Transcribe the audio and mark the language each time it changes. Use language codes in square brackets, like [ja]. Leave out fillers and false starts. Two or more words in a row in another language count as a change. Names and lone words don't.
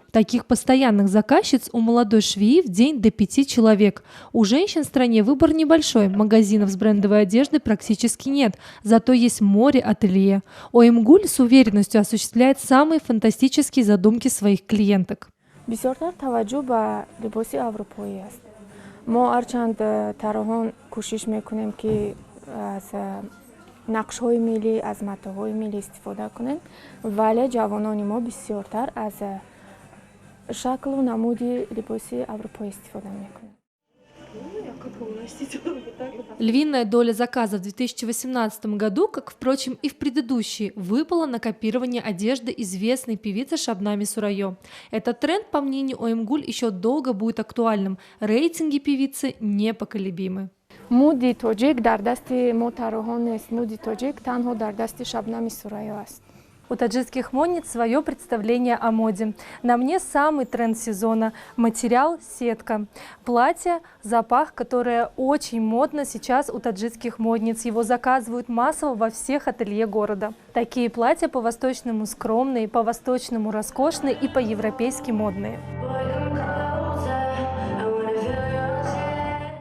[ru] Таких постоянных заказчиц у молодой швеи в день до 5 человек. У женщин в стране выбор небольшой, магазинов с брендовой одеждой практически нет, зато есть море ателье. ОМГУЛь с уверенностью осуществляет самые фантастические задумки своих клиенток. [fa] بسیارتر توجه به لباس اروپایی است. ما هرچند طراحان کوشش میکنیم که از نقش‌های ملی، از متاح‌های ملی استفاده کنیم، ولی جوانان ما بسیارتر از شکل و نمود لباس اروپایی استفاده میکنند. [ru] Львиная доля заказов в 2018 году, как, впрочем, и в предыдущие, выпала на копирование одежды известной певицы Шабнами Сурайо. Этот тренд, по мнению ОМГУЛь, еще долго будет актуальным. Рейтинги певицы непоколебимы. [fa] مود تاجیک در دست ما طراحان نیست. مود تاجیک تنها در دست شبنم سریا است. [ru] У таджикских модниц свое представление о моде. На мне самый тренд сезона – материал сетка. Платье, запах, которое очень модно сейчас у таджикских модниц. Его заказывают массово во всех ателье города. Такие платья по-восточному скромные, по-восточному роскошные и по-европейски модные.